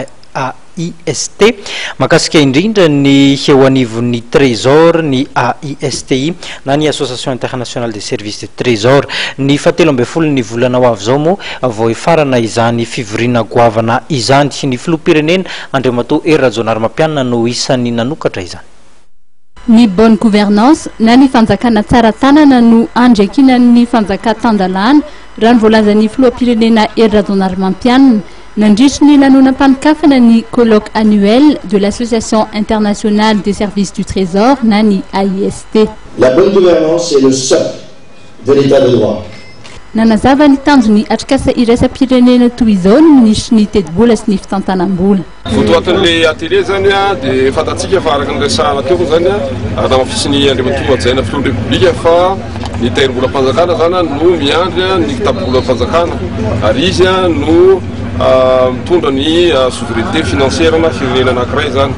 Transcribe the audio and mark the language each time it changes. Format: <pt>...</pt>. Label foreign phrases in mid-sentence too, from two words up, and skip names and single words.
<mg>AIST makasika indrindra ny eo anivon'ny Trésor ny AISTI na ny Association Internationale des Services de Trésor ny fahatelo ambin'ny folo ny volana ho avy zao moa vao efarana izany fivoriana goavana izany ny filoham-pirenena Andriamatoa Hery Rajaonarimampianina no isan'ny nanokatra izany. Ny</mg> <fr>bonne gouvernance</fr> <mg>na ny fanjakana tsara tanana no andrekinan'ny fanjaka-tandalana raha ny voalazan'ny filoham-pirenena Hery Rajaonarimampianina nandritry ny lanonam-panikafana ny</mg> <fr>colloque annuel de l'Association internationale des services du Trésor</fr> <mg>nani AIST.</mg> <fr>La bonne gouvernance est le socle de l'état de droit.</fr> <mg>Nanazava ny tanjony atrikasa iraisam-pirenena toy izao ny ministry ny tedi-bola sy ny fitantanam-bola. Fotoatin'le atelier zany dia fantatsika fa araka ny resahana teo zany raha mafisin'ny Andriamatoa Hajaina filohan'ny Republika fa ny terim-bolam-panjakana zany no miandry ny kitapo-bolam-panjakana ary izy no mitondra ny</mg> <fr>souveraineté financière</fr> <mg>na firenena anankiray zany.</mg>